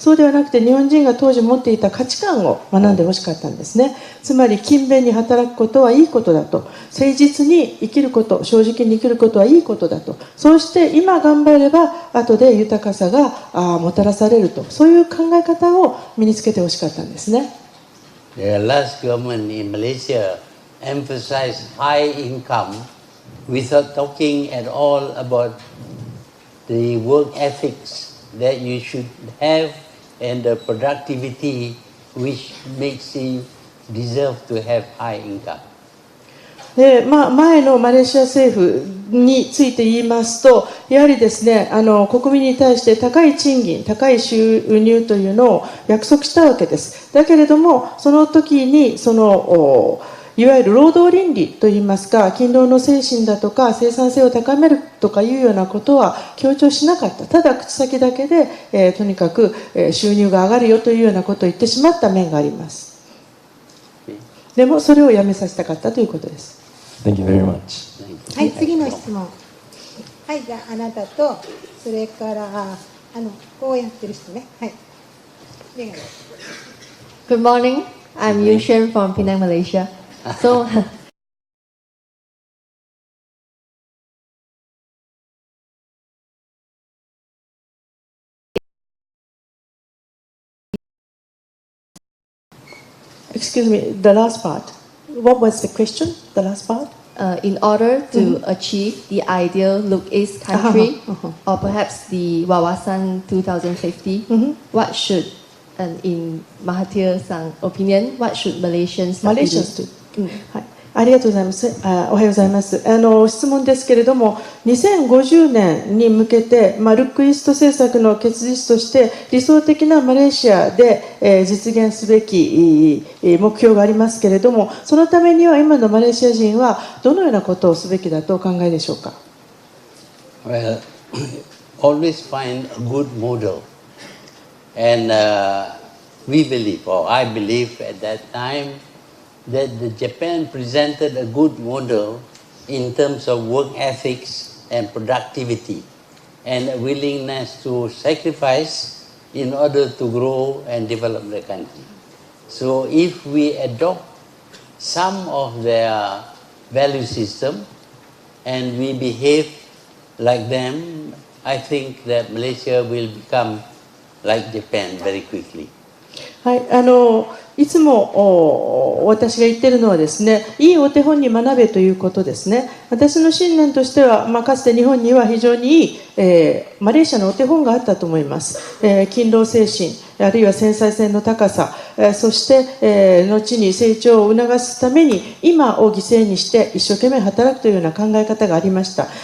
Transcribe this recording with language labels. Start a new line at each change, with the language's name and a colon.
Japanese: そうではなくて日本人が当時持っていた価値観を学んでほしかったんですね。つまり勤勉に働くことはいいことだと、誠実に生きること、正直に生きることはいいことだと、そうして今頑張れば後で豊かさがもたらされると、そういう考え方を身につけてほしかったんですね。
English: The last government in Malaysia emphasized high income without talking at all about the work ethics that you should have and the productivity which makes you deserve to have high income.
Japanese: で前のマレーシア政府について言いますと、やはりですね国民に対して高い賃金、高い収入というのを約束したわけです。だけれどもその時にいわゆる労働倫理といいますか、勤労の精神だとか生産性を高めるとかいうようなことは強調しなかった。ただ口先だけで、とにかく収入が上がるよというようなことを言ってしまった面があります。でもそれをやめさせたかったということです。
English: Thank you very much.
Japanese: はい、次の質問。はい、じゃああなたとそれからこうやってる人ね。はい。
English: Good morning. I'm Yushen from Penang, Malaysia. So Excuse me, the last part. What was the question? The last part? in order to achieve the ideal Look East country, or perhaps the Wawasan 2050, what should, and in Mahathir's opinion, what should Malaysians do?
Japanese: はい、ありがとうございます。おはようございます。質問ですけれども、2050年に向けて、ルックイースト政策の結実として理想的なマレーシアで、実現すべき目標がありますけれども、そのためには今のマレーシア人はどのようなことをすべきだとお考えでしょうか。
English: Well, always find a good model. And we believe, or I believe at that time, that Japan presented a good model in terms of work ethics and productivity and a willingness to sacrifice in order to grow and develop the country. So if we adopt some of their value system and we behave like them, I think that Malaysia will become like Japan very quickly.
Japanese: はい、いつも私が言っているのはですね、いいお手本に学べということですね。私の信念としては、かつて日本には非常にいい、マレーシアのお手本があったと思います。勤労精神、あるいは繊細性の高さ、そして、後に成長を促すために今を犠牲にして一生懸命働くというような考え方がありました。